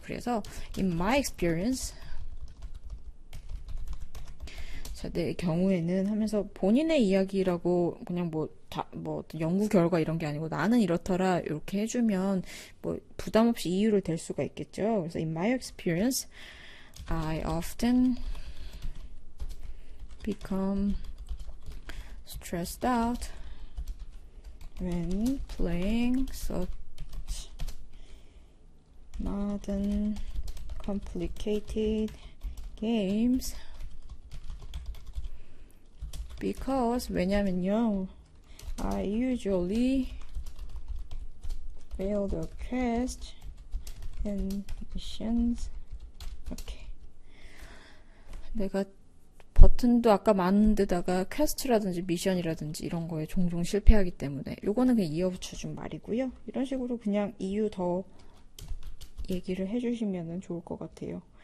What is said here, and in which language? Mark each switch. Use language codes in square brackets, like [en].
[ko] 그래서 [en] in my experience [ko] 자, 내 경우에는 하면서 본인의 이야기라고 그냥 연구 결과 이런 게 아니고 나는 이렇더라 이렇게 해주면 부담 없이 이유를 댈 수가 있겠죠. 그래서 [en] in my experience, I often become stressed out when playing such modern, complicated games. Because [ko] 왜냐면요, [en] I usually fail the quest and missions. [ko] 이렇게 내가 버튼도 아까 많은 데다가 퀘스트라든지 미션이라든지 이런 거에 종종 실패하기 때문에 요거는 그냥 이어붙여준 말이고요. 이런 식으로 그냥 이유 더 얘기를 해주시면 좋을 것 같아요.